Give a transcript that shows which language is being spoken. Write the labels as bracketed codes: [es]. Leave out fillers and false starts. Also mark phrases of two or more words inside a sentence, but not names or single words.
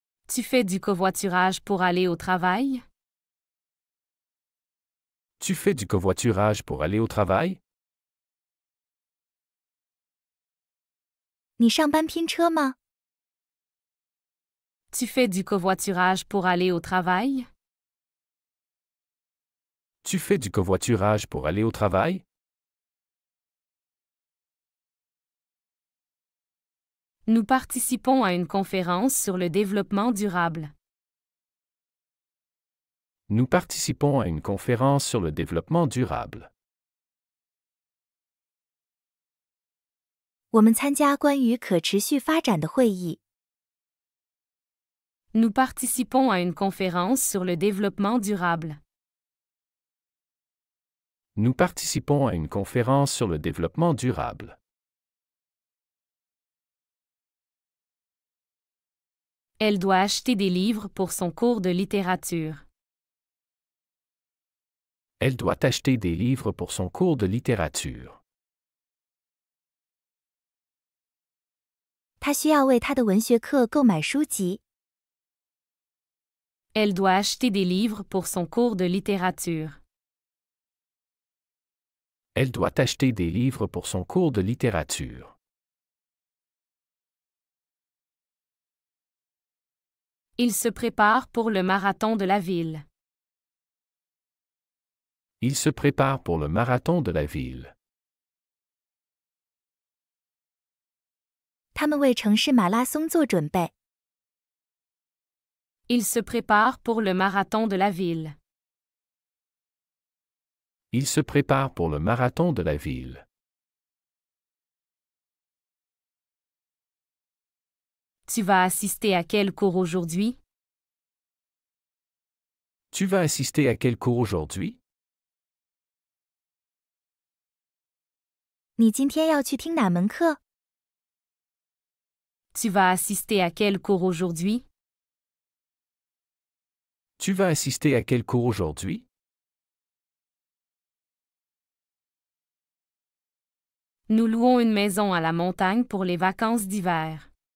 [fr] Tu fais du covoiturage pour aller au travail? Tu fais du covoiturage pour aller au travail? [zh] 你上班拼车吗？ [fr] Tu fais du covoiturage pour aller au travail? Tu fais du covoiturage pour aller au travail? Nous participons à une conférence sur le développement durable. Nous participons à une conférence sur le développement durable. [zh] 我们参加关于可持续发展的会议。 [fr] Nous participons à une conférence sur le développement durable. Nous participons à une conférence sur le développement durable. Elle doit acheter des livres pour son cours de littérature. Elle doit acheter des livres pour son cours de littérature. [zh] 她需要为她的文学课购买书籍。 [fr] Elle doit acheter des livres pour son cours de littérature. Elle doit acheter des livres pour son cours de littérature. Il se prépare pour le marathon de la ville. Il se prépare pour le marathon de la ville. [zh] 他们为城市马拉松做准备。 [fr] Il se prépare pour le marathon de la ville. Il se prépare pour le marathon de la ville. Tu vas assister à quel cours aujourd'hui? Tu vas assister à quel cours aujourd'hui? [zh] 你今天要去听哪门课？ [fr] Tu vas assister à quel cours aujourd'hui? Tu vas assister à quel cours aujourd'hui? Nous louons une maison à la montagne pour les vacances d'hiver.